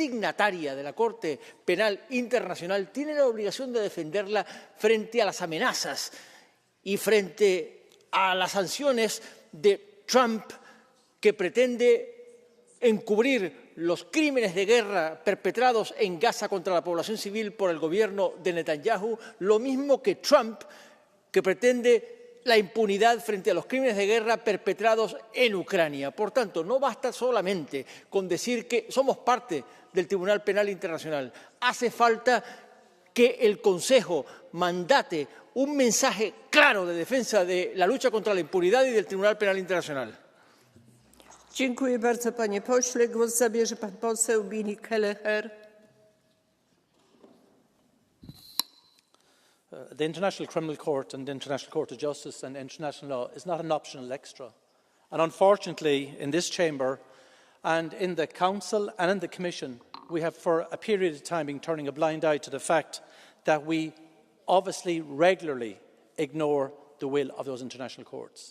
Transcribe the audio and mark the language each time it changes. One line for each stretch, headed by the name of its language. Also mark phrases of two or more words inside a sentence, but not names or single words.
Spanish: signataria de la Corte Penal Internacional, tiene la obligación de defenderla frente a las amenazas y frente a las sanciones de Trump, que pretende encubrir los crímenes de guerra perpetrados en Gaza contra la población civil por el gobierno de Netanyahu, lo mismo que Trump, que pretende la impunidad frente a los crímenes de guerra perpetrados en Ucrania. Por tanto, no basta solamente con decir que somos parte del Tribunal Penal Internacional. Hace falta que el Consejo mandate un mensaje claro de defensa de la lucha contra la impunidad y del Tribunal Penal Internacional.
Polish: Dziękuję bardzo, panie pośle. Głos zabierze pan poseł Billy Kelleher.
English: The International Criminal Court and the International Court of Justice and international law is not an optional extra. And unfortunately, in this chamber and in the Council and in the Commission, we have for a period of time been turning a blind eye to the fact that we obviously regularly ignore the will of those international courts.